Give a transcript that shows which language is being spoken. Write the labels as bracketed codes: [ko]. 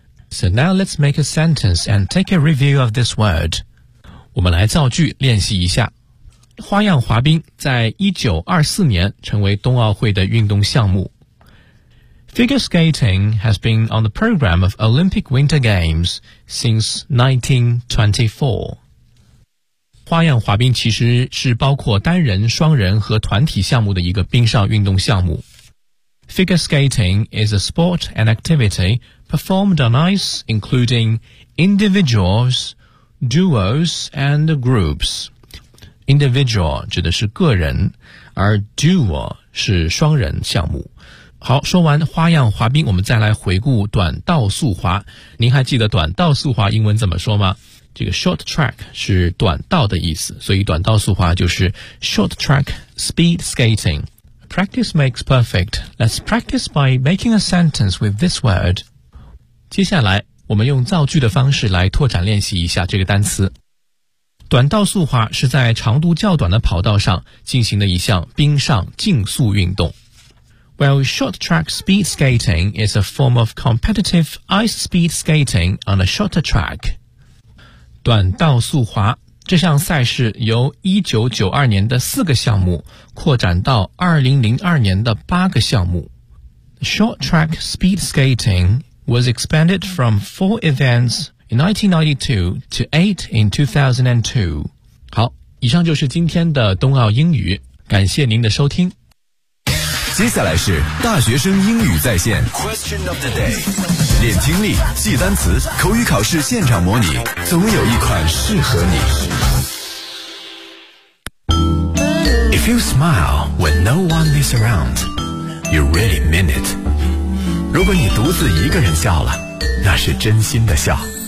[en] So now let's make a sentence and take a review of this word. [zh] 我们来造句练习一下。花样滑冰在1924年成为冬奥会的运动项目。 [en] Figure skating has been on the program of Olympic Winter Games since 1924. [zh] 花样滑冰其实是包括单人、双人和团体项目的一个冰上运动项目。 [en] Figure skating is a sport and activity performed on ice, including individuals, duos, and groups. [zh] Individual 指的是个人，而 duo 是双人项目。好，说完花样滑冰，我们再来回顾短道速滑。您还记得短道速滑英文怎么说吗？这个 short track 是短道的意思，所以短道速滑就是 short track speed skating。 [en] Practice makes perfect. Let's practice by making a sentence with this word. [zh] 接下来我们用造句的方式来拓展练习一下这个单词。短道速滑是在长度较短的跑道上进行的一项冰上竞速运动。 [en] Well, short track speed skating is a form of competitive ice speed skating on a shorter track. [zh] 短道速滑这项赛事由1992年的四个项目扩展到2002年的八个项目。 [en] Short track speed skating was expanded from four events in 1992 to eight in 2002. [zh] 好，以上就是今天的冬奥英语，感谢您的收听。接下来是大学生英语在线 Question of the day， 练听力，记单词，口语考试现场模拟，总有一款适合你。 [en] If you smile when no one is around, you really mean it. [zh] 如果你独自一个人笑了，那是真心的笑。